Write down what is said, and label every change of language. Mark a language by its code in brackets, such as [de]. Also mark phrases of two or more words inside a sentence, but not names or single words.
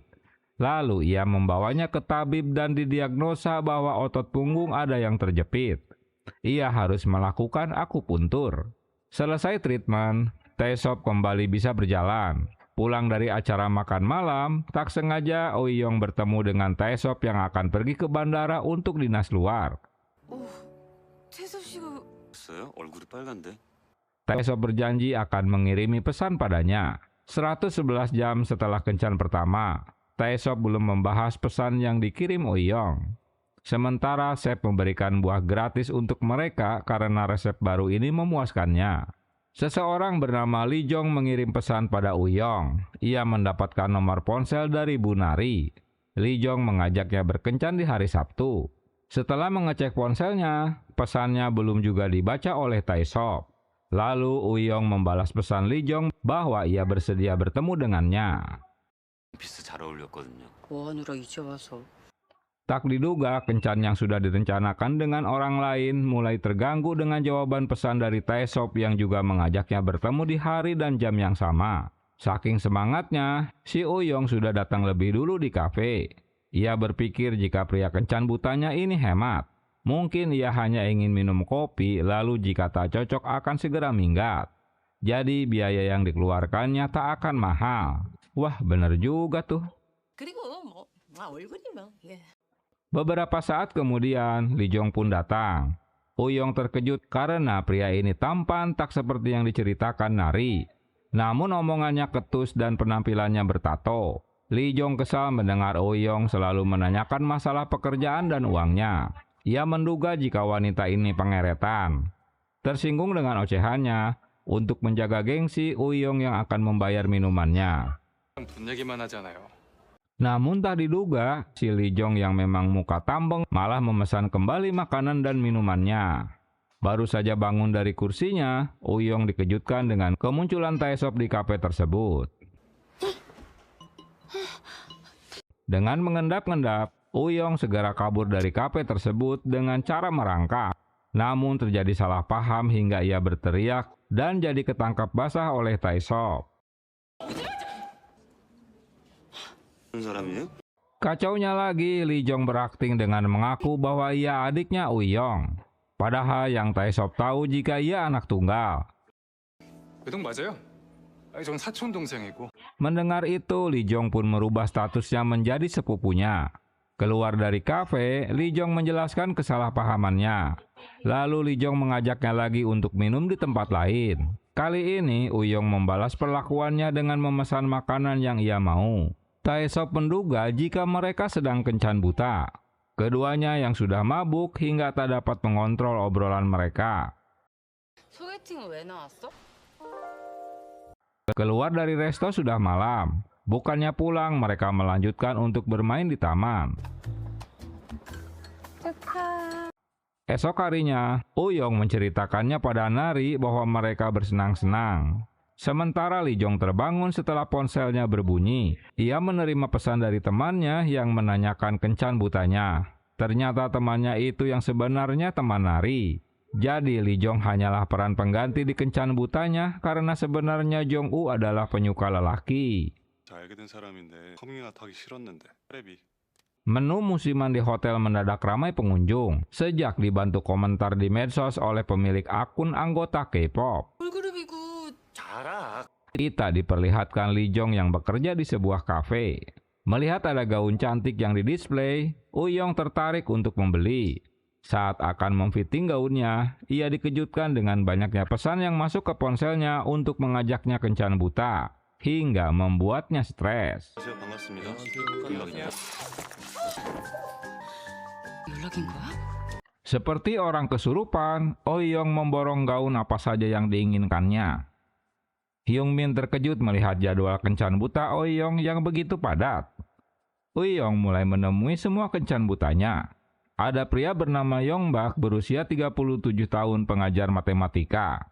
[id] Lalu ia membawanya ke tabib dan didiagnosa bahwa otot punggung ada yang terjepit. Ia harus melakukan akupuntur. Selesai treatment, Taesop kembali bisa berjalan. Pulang dari acara makan malam, tak sengaja Uiyong bertemu dengan Taesop yang akan pergi ke bandara untuk dinas luar. [ko] 태섭 씨가 봤어요? 얼굴이 빨간데. [id] Taesop berjanji akan mengirimi pesan padanya. 111 jam setelah kencan pertama, Taesop belum membahas pesan yang dikirim Uiyong. Sementara Sep memberikan buah gratis untuk mereka karena resep baru ini memuaskannya. Seseorang bernama Lee Jong mengirim pesan pada Uiyong. Ia mendapatkan nomor ponsel dari Bu Nari. Lee Jong mengajaknya berkencan di hari Sabtu. Setelah mengecek ponselnya, pesannya belum juga dibaca oleh Taesop. Lalu Uiyong membalas pesan Lee Jong bahwa ia bersedia bertemu dengannya. [ko] 비스 잘 어울렸거든요. 뭐 하느라 이제 와서. [id] Tak diduga, kencan yang sudah direncanakan dengan orang lain mulai terganggu dengan jawaban pesan dari Taesop yang juga mengajaknya bertemu di hari dan jam yang sama. Saking semangatnya, si Uiyong sudah datang lebih dulu di kafe. Ia berpikir jika pria kencan butanya ini hemat. Mungkin ia hanya ingin minum kopi, lalu jika tak cocok akan segera minggat. Jadi biaya yang dikeluarkannya tak akan mahal. Wah, bener juga tuh. [ko] 그리고 뭐 얼굴이면 예. [id] Beberapa saat kemudian, Lee Jong pun datang. Uiyong terkejut karena pria ini tampan tak seperti yang diceritakan Nari. Namun omongannya ketus dan penampilannya bertato. Lee Jong kesal mendengar Uiyong selalu menanyakan masalah pekerjaan dan uangnya. Ia menduga jika wanita ini pangeretan. Tersinggung dengan ocehannya, untuk menjaga gengsi Uiyong yang akan membayar minumannya. [ko] 돈 얘기만 하잖아요. [id] Namun tak diduga, si Lee Jong yang memang muka tambeng malah memesan kembali makanan dan minumannya. Baru saja bangun dari kursinya, Uiyong dikejutkan dengan kemunculan Taesop di kafe tersebut. Dengan mengendap-endap, Uiyong segera kabur dari kafe tersebut dengan cara merangkak. Namun terjadi salah paham hingga ia berteriak dan jadi ketangkap basah oleh Taesop. [ko] 무슨 사람이에요? [id] Kacaunya lagi, Lee Jong berakting dengan mengaku bahwa ia adiknya Uiyong. Padahal yang Taesop tahu jika ia anak tunggal. [ko] 외동 맞아요? 아니, 전 사촌 동생이고. [id] Mendengar itu, Lee Jong pun merubah statusnya menjadi sepupunya. Keluar dari kafe, Lee Jong menjelaskan kesalahpahamannya. Lalu Lee Jong mengajaknya lagi untuk minum di tempat lain. Kali ini, Uiyong membalas perlakuannya dengan memesan makanan yang ia mau. Taesop menduga jika mereka sedang kencan buta. Keduanya yang sudah mabuk hingga tak dapat mengontrol obrolan mereka. [ko] 소개팅은 왜 나왔어? [id] Keluar dari resto sudah malam. Bukannya pulang, mereka melanjutkan untuk bermain di taman. Esok harinya, Uiyong menceritakannya pada Nari bahwa mereka bersenang-senang. Sementara Lee Jong terbangun setelah ponselnya berbunyi. Ia menerima pesan dari temannya yang menanyakan kencan butanya. Ternyata temannya itu yang sebenarnya teman Nari. Jadi Lee Jong hanyalah peran pengganti di kencan butanya karena sebenarnya Jong-u adalah penyuka lelaki. [ko] 알게 된 사람인데 커밍아웃 하기 싫었는데. 레비. [id] Menu musiman di hotel mendadak ramai pengunjung sejak dibantu komentar di medsos oleh pemilik akun anggota K-pop. [ko] 걸그룹이고 자라. [id] Kita diperlihatkan Lee Jong yang bekerja di sebuah kafe. Melihat ada gaun cantik yang didisplay, Uiyong tertarik untuk membeli. Saat akan memfitting gaunnya, ia dikejutkan dengan banyaknya pesan yang masuk ke ponselnya untuk mengajaknya kencan buta, hingga membuatnya stres. [ko] 안녕하세요. 반갑습니다. 연락인 거야? [id] Seperti orang kesurupan, Uiyong memborong gaun apa saja yang diinginkannya. Hyungmin terkejut melihat jadwal kencan buta Uiyong yang begitu padat. Uiyong mulai menemui semua kencan butanya. Ada pria bernama Yongbak berusia 37 tahun pengajar matematika.